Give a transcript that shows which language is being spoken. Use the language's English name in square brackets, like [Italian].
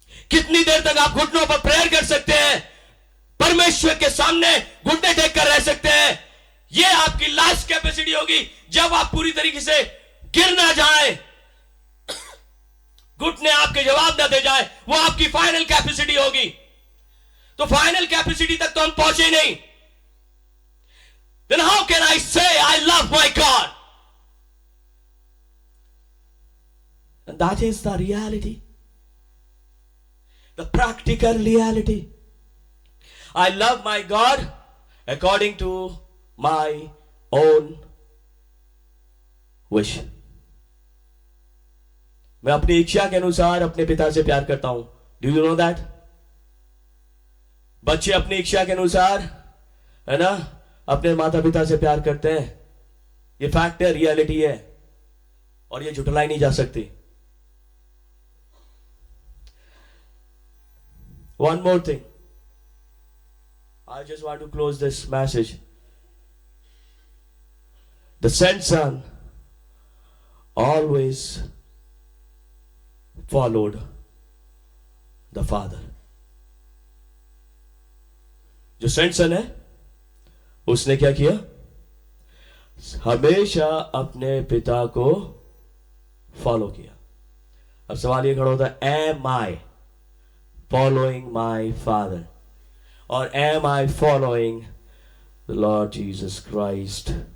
[Hindi] कितनी देर तक आप घुटनों पर प्रेयर कर सकते हैं? परमेश्वर के सामने घुटने टेक कर रह सकते हैं? ये आपकी लास्ट कैपेसिटी होगी। जब आप पूरी तरीके से गिर ना जाए, घुटने आपके जवाब ना दे जाए, वो आपकी फाइनल कैपेसिटी होगी। तो फाइनल कैपेसिटी तक तो हम पहुंचे नहीं। [English] Then how can I say I love my God? And that is the reality. The practical reality. I love my God according to my own wish. [Hindi] मैं अपनी इच्छा के अनुसार अपने पिता से प्यार करता हूं. [English] Do you know that? [Hindi] बच्चे अपनी इच्छा के अनुसार, है ना, अपने माता पिता से प्यार करते हैं. ये फैक्ट है, रियलिटी है, और ये झुठलाई नहीं जा सकती. [English] One more thing. I just want to close this message. The sent son always followed the father. [Hindi] जो सेंट सन है उसने क्या किया? हमेशा अपने पिता को फॉलो किया. अब सवाल ये खड़ा होता है, [English] Am I following my father, और am I following the Lord Jesus Christ?